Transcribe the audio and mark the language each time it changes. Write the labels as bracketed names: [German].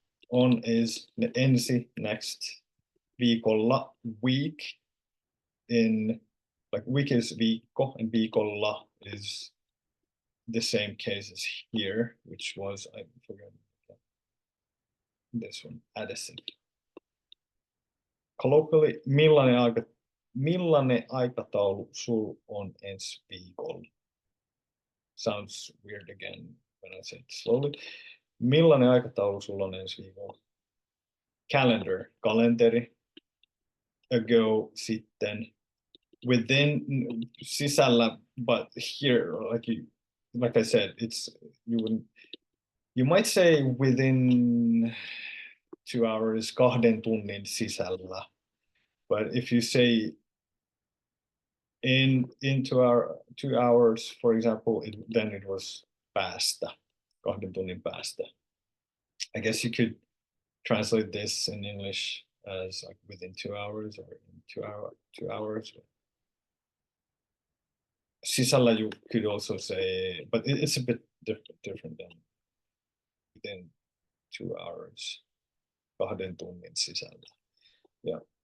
[English] On is ensi, next, viikolla, week, in, like week is viikko, and viikolla is the same case as here, which was, I forgot this one, adhesive. [Finnish] Colloquially, millainen aikataulu sul on ensi viikolla? [English] Sounds weird again when I say it slowly. [Finnish] Millainen aikataulu sulla on ensi viikolla? [English] Calendar, kalenteri. Ago, sitten. Within, sisällä, but here, like I said, you might say within 2 hours, [Finnish] 2 tunnin sisällä. [English] But if you say in 2 hours, for example, then it was päästä, [Finnish] 2 tunnin päästä. [English] I guess you could translate this in English as like within 2 hours or in 2 hours. Sisällä you could also say, but it's a bit different than within 2 hours, [Finnish] 2 tunnin sisällä. [English] Yeah.